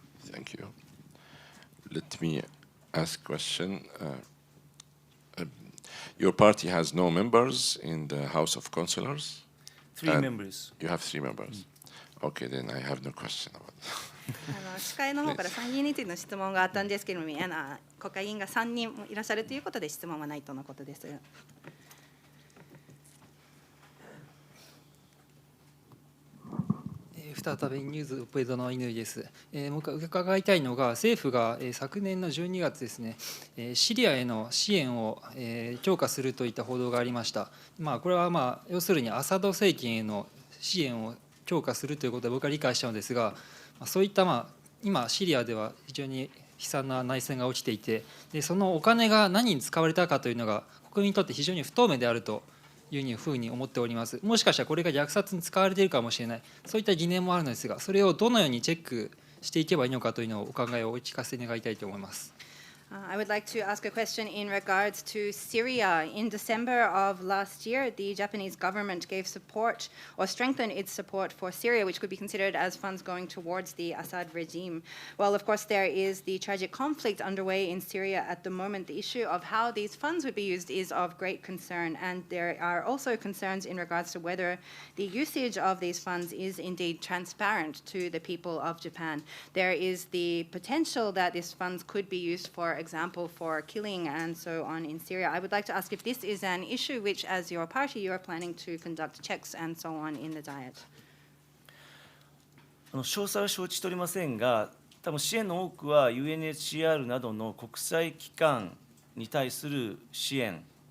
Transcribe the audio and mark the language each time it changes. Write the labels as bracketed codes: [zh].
[en] Thank you. Let me ask a question. Your party has no members in the House of Councillors? 3 members. You have 3 members. Okay, then I have no question about that. [ja] 司会の方から参議院についての質問があったんですけれども、国会議員が3人いらっしゃるということで質問はないとのことです。再びニュースペイドの乾です。僕が伺いたいのが、政府が昨年の12月ですね、シリアへの支援を強化するといった報道がありました。これは要するにアサド政権への支援を強化するということで僕は理解したのですが、そういった今シリアでは非常に悲惨な内戦が起きていて、でそのお金が何に使われたかというのが国民にとって非常に不透明であるというふうに思っております。もしかしたらこれが虐殺に使われているかもしれない、そういった疑念もあるのですが、それをどのようにチェックしていけばいいのかというのをお考えをお聞かせ願いたいと思います。 [en] I would like to ask a question in regards to Syria. In December of last year, the Japanese government gave support or strengthened its support for Syria, which could be considered as funds going towards the Assad regime. Well, of course, there is the tragic conflict underway in Syria at the moment. The issue of how these funds would be used is of great concern, and there are also concerns in regards to whether the usage of these funds is indeed transparent to the people of Japan. There is the potential that these funds could be used, for example, for killing and so on in Syria. I would like to ask if this is an issue which, as your party, you are planning to conduct checks and so on in the Diet. [ja] 詳細は承知しておりませんが、多分支援の多くは UNHCR などの国際機関に対する支援